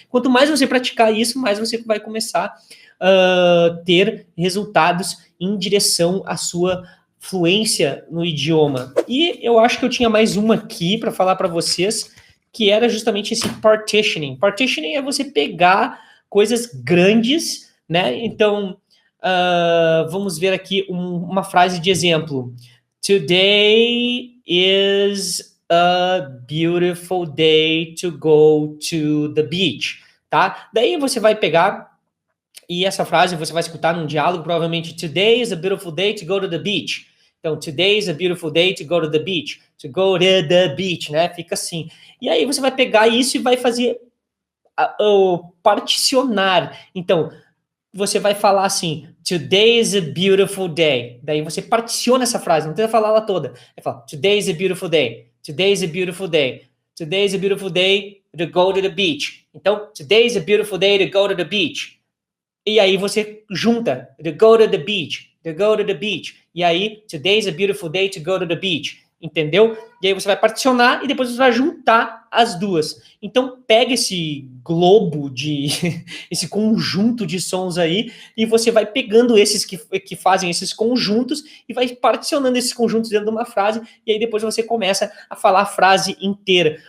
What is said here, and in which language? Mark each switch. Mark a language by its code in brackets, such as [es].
[pt] Quanto mais você praticar isso, mais você vai começar a ter resultados em direção à sua fluência no idioma. E eu acho que eu tinha mais uma aqui para falar para vocês, que era justamente esse partitioning. Partitioning é você pegar coisas grandes, né? Então, vamos ver aqui uma frase de exemplo. [en] Today is a beautiful day to go to the beach, tá? [pt] Daí você vai pegar e essa frase você vai escutar num diálogo, provavelmente, [en] today is a beautiful day to go to the beach. Então, today is a beautiful day to go to the beach. To go to the beach, né? [pt] Fica assim. E aí você vai pegar isso e vai fazer o particionar. Então, você vai falar assim, [en] today is a beautiful day. [pt] Daí você particiona essa frase, não tenta falar ela toda. Vai falar, [en] today is a beautiful day. Today is a beautiful day. Today is a beautiful day to go to the beach. Então, today is a beautiful day to go to the beach. [pt] E aí você junta, [en] to go to the beach, to go to the beach. E aí, today's a beautiful day to go to the beach. [pt] Entendeu? E aí você vai particionar e depois você vai juntar as duas. Então, pega esse globo esse conjunto de sons aí e você vai pegando esses que fazem esses conjuntos e vai particionando esses conjuntos dentro de uma frase e aí depois você começa a falar a frase inteira.